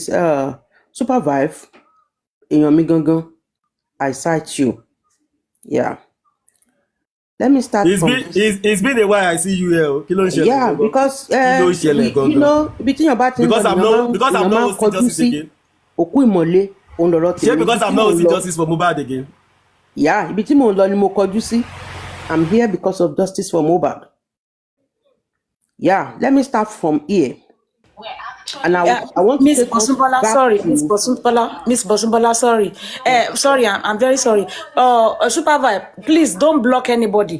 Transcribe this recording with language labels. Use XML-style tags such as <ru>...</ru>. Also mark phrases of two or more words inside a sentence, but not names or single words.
<en>Supervive, in your migongo, I cite you. Yeah. Let me start It's been a while I see you here. Yeah, because you know, between your battles, because I'm not hosting justice again.</en> <yo>Oku Imole, òun lọ̀rọ̀ Ṣé tèmi.</yo> <en>because</en> <yo>Ibi</yo> <en>I'm</en> <yo>tí</yo> <en>not</en> <yo>mò ń</yo> <en>hosting</en> <yo>lọ,</yo> <en>justice for Mohbad again? yeah,</en> <yo>ibi tí mò ń lọ ni mo kọjú sí.</yo> <en>I'm here because of justice for Mohbad. Yeah, let me start from here. And I want to Miss take us Bosumbola, back sorry, to Miss Bosumbola, sorry. Sorry, I'm very sorry. Super Vibe, please don't block anybody.</en>